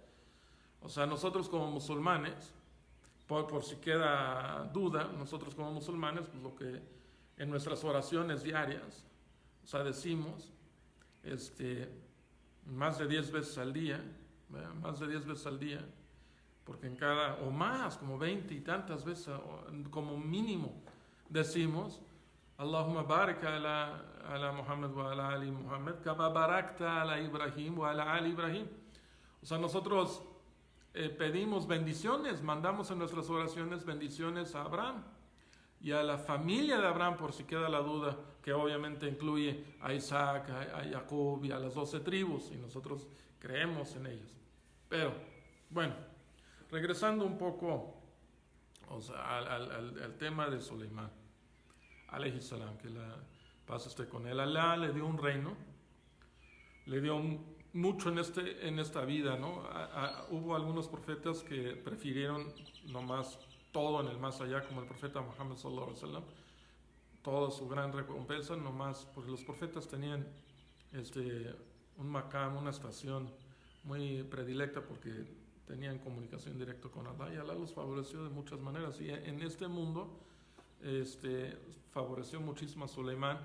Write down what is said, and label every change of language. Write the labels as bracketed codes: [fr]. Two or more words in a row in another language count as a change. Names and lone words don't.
[es] O sea, nosotros como musulmanes, por si queda duda, nosotros como musulmanes, pues lo que en nuestras oraciones diarias, o sea, decimos, más de 10 veces al día, ¿verdad? Más de 10 veces al día, porque en cada, o más, como 20 y tantas veces, como mínimo, decimos, [ar] اللهم بارك على محمد وعلى آل محمد كما باركت على إبراهيم وعلى آل إبراهيم. [es] O sea, nosotros pedimos bendiciones, mandamos en nuestras oraciones bendiciones a Abraham y a la familia de Abraham, por si queda la duda, que obviamente incluye a Isaac, a Jacob y a las 12 tribus, y nosotros creemos en ellos. Pero, bueno, regresando un poco, o sea, al tema de Soleimán, [ar] عليه السلام, [es] que la paz esté con él. Alá le dio un reino, le dio mucho en esta vida, ¿no? Hubo algunos profetas que prefirieron nomás todo en el más allá, como el profeta Muhammad [ar] صلى الله عليه وسلم, [es] toda su gran recompensa, nomás, porque los profetas tenían un maqam, una estación muy predilecta, porque tenían comunicación directa con Allah, y Allah los favoreció de muchas maneras, y en este mundo favoreció muchísimo a Soleimán.